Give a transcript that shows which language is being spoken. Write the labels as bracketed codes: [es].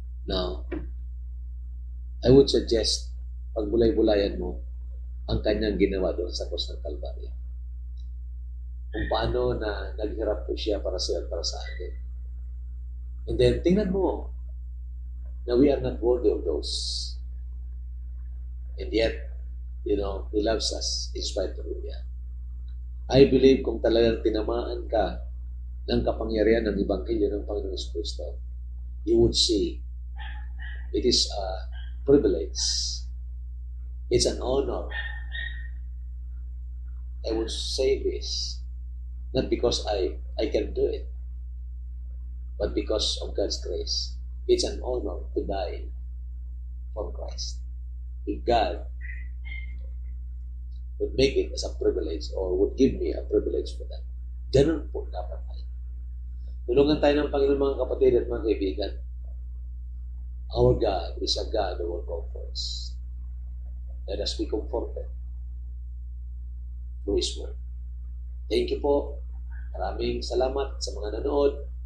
[en] Now, I would suggest, [tl] pagbulay-bulayan mo ang kanyang ginawa doon sa Krus ng Kalbaryo. Kung paano na naghirap po siya para sa atin. [en] And then, [tl] tingnan mo na [en] we are not worthy of those. And yet, He loves us in spite of it. I believe [tl] kung talagang tinamaan ka ng kapangyarihan ng Ebanghelyo ng Panginoon Kristo, [en] you would see it is a privilege. It's an honor. I would say this, not because I can do it, but because of God's grace. It's an honor to die for Christ. If God would make it as a privilege or would give me a privilege for that, [tl] ganun po dapat tayo. Tulungan tayo ng Panginoon, mga kapatid at mga kaibigan. [en] Our God is a God who will comfort. Let us be comforted through His Word. Thank you po. [tl] Maraming salamat sa mga nanood.